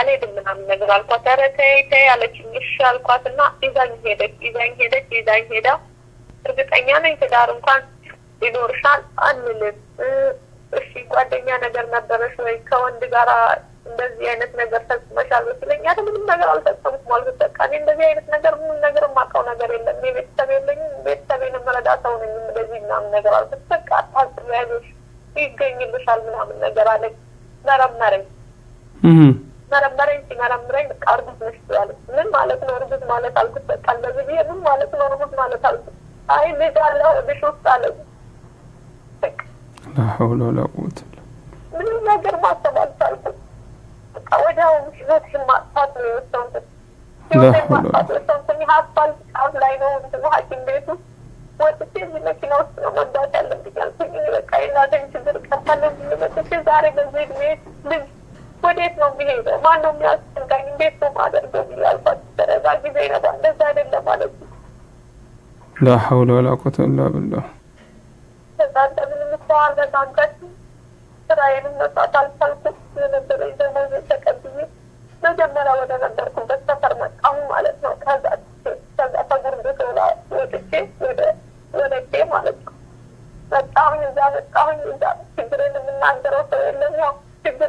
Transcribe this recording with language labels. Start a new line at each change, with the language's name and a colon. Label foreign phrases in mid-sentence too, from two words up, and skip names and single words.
Amharic: አልሄድም ምናምን ነገር አልኳት። ኧረ ተይ አለችኝ። እሺ አልኳትና ይዛኝ ሄዳ እርግጠኛ ነኝ ትዳር እንኳን ይኖርሻል አንልም። እሺ ጓደኛ ነገር ነበረሽ ወይ ከወንድ ጋር እንደዚህ አይነት ነገር ፈጽመሻል ብትለኝ ኧረ ምንም ነገር አልፈጸምኩም አልኩት። በቃ እኔ እንደዚህ አይነት ነገር ምንም ነገር የማውቀው ነገር የለም፣ እኔ ቤተሰብ የለኝም፣ ቤተሰቤን የምረዳ ሰው ነኝ፣ እንደዚህ ምናምን ነገር አልኩት። በቃ አታስቢያለሽ ይገኝልሻል ምናምን ነገር አለኝ። መረመረኝ። መረመረኝ ሲመረምረኝ በቃ እርጉዝ ነሽ ትላለች። ምን ማለት ነው እርጉዝ ማለት አልኩት። በቃ እንደዚህ ብዬ ምን ማለት ነው እርጉዝ ማለት አልኩት። አይ ልጅ አለ ሆድሽ ውስጥ አለኝ።
Arabic: لا حول ولا قوة
Amharic: ምንም ነገር ማሰብ አልቻልኩም። በቃ ወዲያው ህይወቴን ማጥፋት ነው የወሰንኩት። ህይወቴን ማጥፋት ወሰንኩኝ። ሀሳብ ጫፍ ላይ ነው እንትኑ ሐኪም ቤቱ ወጥቼ እዚህ መኪና ውስጥ ነው መግባት ያለብኝ አልኩኝ። በቃ የእናቴን ችግር ቀርታለሁ ብዬ መጥቼ ዛሬ በዚህ ዕድሜ ልጅ ወዴት ነው የሚሄደው? ማን ነው የሚያስጠጋኝ? እንዴት ነው ማደርገው ብዬ አልኳት። በዛ ጊዜ ነበር እንደዛ አይደለም ማለት ነው።
Arabic: لا حول ولا قوة إلا بالله
Amharic: ከዛ እንደምንም እንኳን በዛንቀት ስራዬንም መስራት አልቻልኩም። የነበረኝ ደሞዝ ተቀብዬ መጀመሪያ ወደ ነበርኩበት ሰፈር መጣሁ ማለት ነው። ከዛ ከጉርድ ቶላ ወጥቼ ወደ ቄ ማለት ነው መጣሁኝ። እዛ ችግርን የምናገረው ሰው የለም። ያው ችግር